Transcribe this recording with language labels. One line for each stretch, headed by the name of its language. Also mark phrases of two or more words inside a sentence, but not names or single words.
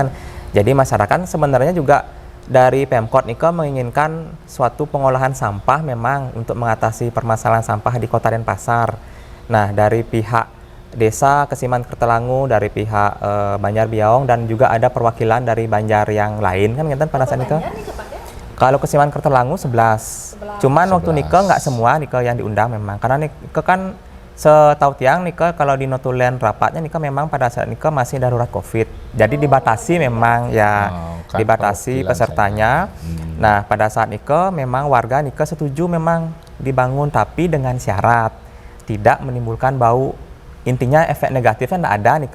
Indonesian: Jadi masyarakat sebenarnya juga dari Pemkot Nika menginginkan suatu pengolahan sampah memang untuk mengatasi permasalahan sampah di Kota Denpasar. Nah, dari pihak Desa Kesiman Kertelangu, dari pihak Banjar Biaung dan juga ada perwakilan dari Banjar yang lain kan pada saat Nika. Kalau Kesiman Kertelangu 11. Cuman waktu Nika nggak semua Nika yang diundang memang. Karena Nika kan setahu tiang Nika kalau di notulen rapatnya Nika memang pada saat Nika masih darurat COVID. Jadi dibatasi memang ya, dibatasi pesertanya. Nah, pada saat Nika memang warga Nika setuju memang dibangun tapi dengan syarat tidak menimbulkan bau. Intinya efek negatifnya enggak ada Nika.